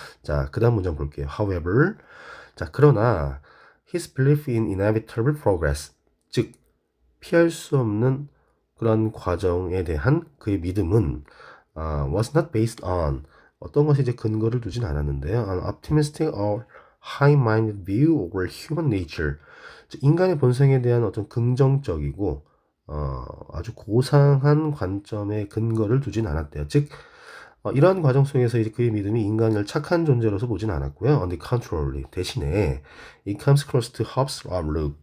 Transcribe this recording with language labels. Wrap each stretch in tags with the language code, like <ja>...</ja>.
<ko>자, 그 다음 문장 볼게요. However, 자, 그러나</ko> <en>his belief in inevitable progress,</en> <ko>즉 피할 수 없는 그런 과정에 대한 그의 믿음은</ko> <en>was not based on</en> <ko>어떤 것이 이제 근거를 두진 않았는데요.</ko> <en>An optimistic or high-minded view over human nature.</en> <ko>인간의 본성에 대한 어떤 긍정적이고 아주 고상한 관점의 근거를 두진 않았대요. 즉 이러한 과정 속에서 이제 그의 믿음이 인간을 착한 존재로서 보진 않았고요.</ko> <en>On the contrary,</en> <ko>대신에</ko> <en>it comes close to Hobbes' outlook.</en>